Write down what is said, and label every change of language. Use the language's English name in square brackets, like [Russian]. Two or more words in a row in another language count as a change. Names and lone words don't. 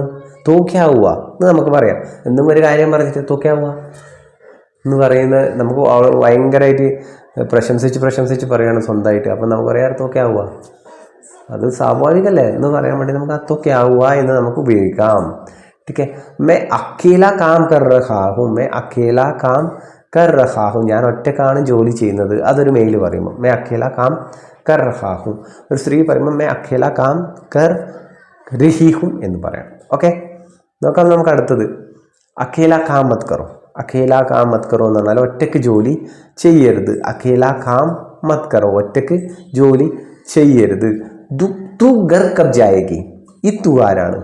[Malayalam] തോക്യാവുക എന്ന് നമുക്ക് പറയാം. എന്നും ഒരു കാര്യം പറഞ്ഞിട്ട് തോക്യാവുക എന്ന് പറയുന്നത് നമുക്ക് ഭയങ്കരമായിട്ട് പ്രശംസിച്ച് പറയുകയാണ് സ്വന്തമായിട്ട്. അപ്പം നമുക്ക് പറയാം തോക്യാവുക, അത് സ്വാഭാവികമല്ലേ എന്ന് പറയാൻ വേണ്ടി നമുക്ക് തോക്യാവുക എന്ന് നമുക്ക് ഉപയോഗിക്കാം. [Hindi] ठीक है, मैं अकेला काम कर रहा हूँ. [Malayalam] ഞാൻ ഒറ്റക്കാണ് ജോലി ചെയ്യുന്നത്. അതൊരു മെയിൽ പറയുമ്പോൾ [Hindi] मैं अकेला काम कर रहा हूँ. [Malayalam] ഒരു സ്ത്രീ പറയുമ്പോൾ [Hindi] मैं अकेला काम कर रही हूँ [Malayalam] എന്ന് പറയാം. ഓക്കെ, നോക്കാം നമുക്ക് അടുത്തത്. [Hindi] अकेला काम मत करो. अकेला काम मत करो [Malayalam] എന്ന് പറഞ്ഞാൽ ഒറ്റയ്ക്ക് ജോലി ചെയ്യരുത്. [Hindi] अकेला काम मत करो, [Malayalam] ഒറ്റയ്ക്ക് ജോലി ചെയ്യരുത്. [Hindi] तू घर कब जाएगी, [Malayalam] ഈ ആരാണ്?